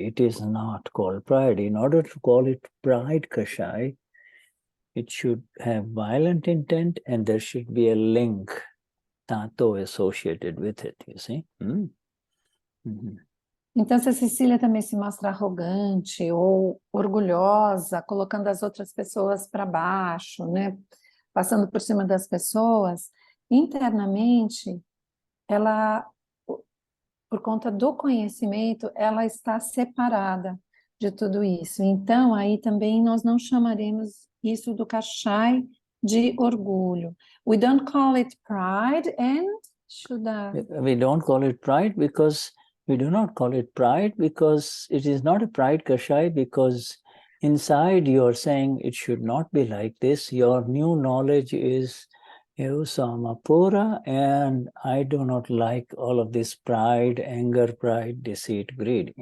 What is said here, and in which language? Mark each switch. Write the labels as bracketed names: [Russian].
[English] It is not called pride. In order to call it pride, Kashaya, it should have violent intent and there should be a link, tato, associated with it, you see. [Portuguese] Então, se a Cecília também se mostra arrogante ou orgulhosa, colocando as outras pessoas para baixo, né? Passando por cima das pessoas, internamente, ela, por conta do conhecimento, ela está separada de tudo isso. Então, aí também nós não chamaremos isso do Kashaya de orgulho. [English] We don't call it pride and Shuddha. We don't call it pride because we do not call it pride because it is not a pride Kashaya, because inside you're saying it should not be like this. Your new knowledge is Samapura, and I do not like all of this pride, anger, pride, deceit, greed.